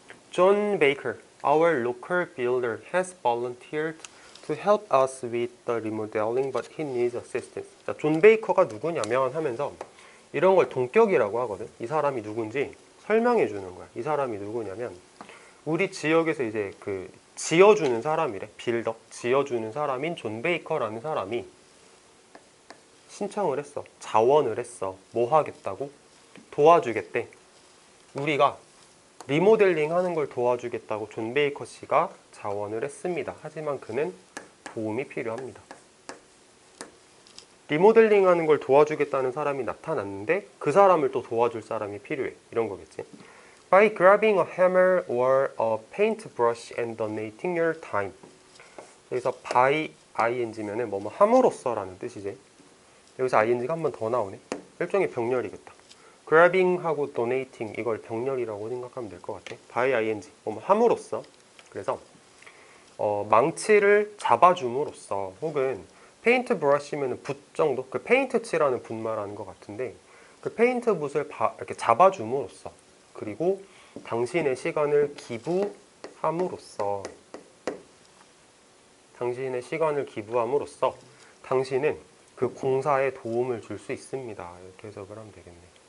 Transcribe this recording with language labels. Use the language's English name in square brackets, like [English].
[English] John Baker, our local builder, has volunteered to help us with the remodeling, but he needs assistance. [Korean] 자, 존 베이커가 누구냐면 하면서 이런 걸 동격이라고 하거든. 이 사람이 누군지 설명해 주는 거야. 이 사람이 누구냐면 우리 지역에서 이제 그 지어주는 사람이래. 빌더, 지어주는 사람인 존 베이커라는 사람이 신청을 했어. 자원을 했어. 뭐 하겠다고? 도와주겠대. 우리가 리모델링 하는 걸 도와주겠다고 존 베이커 씨가 자원을 했습니다. 하지만 그는 도움이 필요합니다. 리모델링 하는 걸 도와주겠다는 사람이 나타났는데 그 사람을 또 도와줄 사람이 필요해. 이런 거겠지. [English] By grabbing a hammer or a paintbrush and donating your time. [Korean] 여기서 by ing면은 뭐뭐 함으로써 라는 뜻이지. 여기서 ing가 한 번 더 나오네. 일종의 병렬이겠다. grabbing하고 donating, 이걸 병렬이라고 생각하면 될 것 같아. by ing, 뭐뭐 함으로써. 그래서 망치를 잡아줌으로써, 혹은 페인트 브러쉬면 붓 정도, 그 페인트 칠하는 붓 말하는 것 같은데 그 페인트 붓을 이렇게 잡아줌으로써, 그리고 당신의 시간을 기부함으로써, 당신의 시간을 기부함으로써 당신은 그 공사에 도움을 줄 수 있습니다. 이렇게 해석을 하면 되겠네.